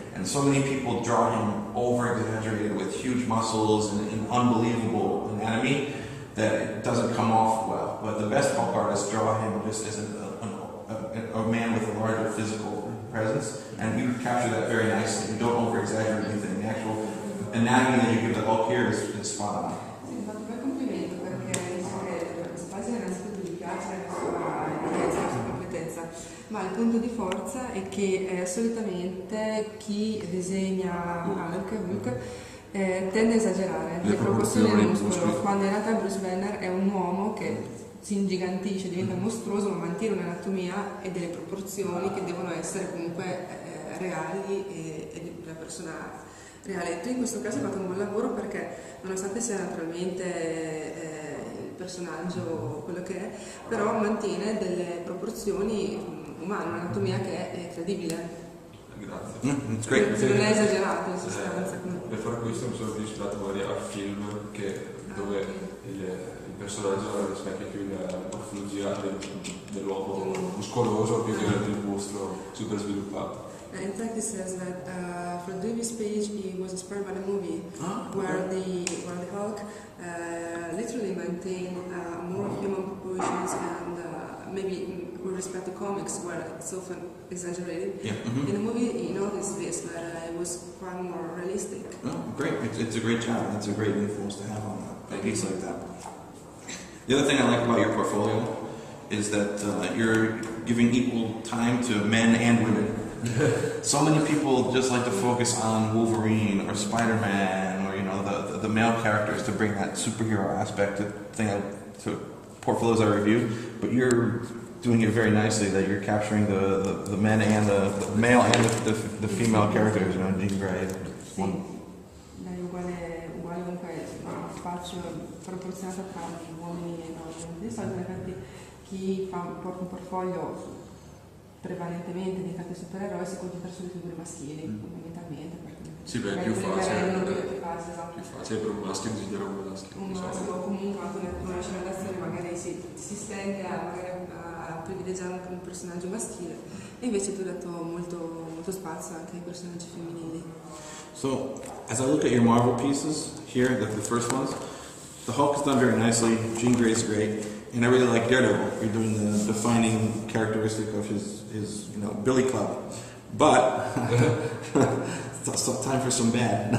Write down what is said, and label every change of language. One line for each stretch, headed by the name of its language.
English: And so many people draw him over-exaggerated with huge muscles and unbelievable anatomy that it doesn't come off well. But the best Hulk artists draw him just as a man with a larger physical presence, and you capture that very nicely. You don't over-exaggerate anything. The actual anatomy that you give the Hulk here is spot on.
Italian: Sì, fatto un bel complimento perché dice che questa pagina innanzitutto gli piace la sua ricchezza, la sua completezza, ma il punto di forza è che solitamente chi disegna Hulk tende a esagerare le proporzioni del muscolo, quando in realtà Bruce Banner è un uomo che si ingigantisce, diventa mostruoso, ma mantiene un'anatomia e delle proporzioni che devono essere comunque reali e di una persona reale. Tu in questo caso hai fatto un buon lavoro perché, nonostante sia naturalmente il personaggio quello che è, però mantiene delle proporzioni umane, un'anatomia che è credibile. Grazie. Non è esagerato in sostanza. Per fare questo mi sono ispirato magari al film dove il personaggio rispecchia più la morfologia dell'uomo muscoloso più che del mostro super sviluppato.
English: In fact, it says that for the previous page, he was inspired by the movie where the Hulk literally maintained more human proportions and maybe with respect to comics where it's often exaggerated. Yeah. In the movie, you notice this, that it was quite more realistic. Oh, great. It's a great job. It's a great influence to have on a piece like that. The other thing I like about your portfolio is that you're giving equal time to men and women. So many people just like to focus on Wolverine or Spider-Man or the male characters to bring that superhero aspect to portfolios I review, but you're doing it very nicely that you're capturing the men and the male and the female characters, Jean Grey.
Italian: Dai uguale comunque spazio proporzionato tra uomini e donne. Di solito infatti chi porta un portfolio prevalentemente dedicato ai supereroi si concentra sulle figure maschili, fondamentalmente. Sì, beh, è più facile. Più facile Per un maschio disegnare un maschio. Un maschio o comunque anche una generazione magari si stende a privilegiare anche un personaggio maschile, e invece tu hai dato molto spazio anche ai personaggi femminili.
English: So, as I look at your Marvel pieces here, the first ones, the Hulk is done very nicely, Jean Grey's great, and I really like Daredevil. You're doing the defining characteristic of his Billy Club. But, it's time for some bad.